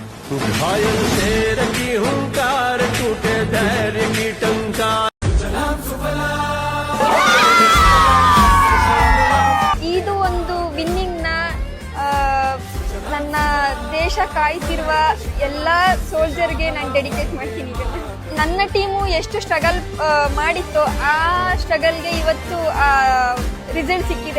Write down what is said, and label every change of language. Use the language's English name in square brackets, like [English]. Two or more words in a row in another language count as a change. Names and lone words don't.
[Hindi] घायल शेर की हुंकार टूटे धैर्य की टंकार [Kannada] ಇದು ಒಂದು ವಿನ್ನಿಂಗ್ ನ ನನ್ನ ದೇಶ ಕಾಯ್ತಿರುವ ಎಲ್ಲ ಸೋಲ್ಜರ್ಗೆ ನಾನು ಡೆಡಿಕೇಟ್ ಮಾಡ್ತೀನಿ. ನನ್ನ ಟೀಮು ಎಷ್ಟು ಸ್ಟ್ರಗಲ್ ಮಾಡಿತ್ತು ಆ ಸ್ಟ್ರಗಲ್ಗೆ ಇವತ್ತು ರಿಸಲ್ಟ್ ಸಿಕ್ಕಿದೆ.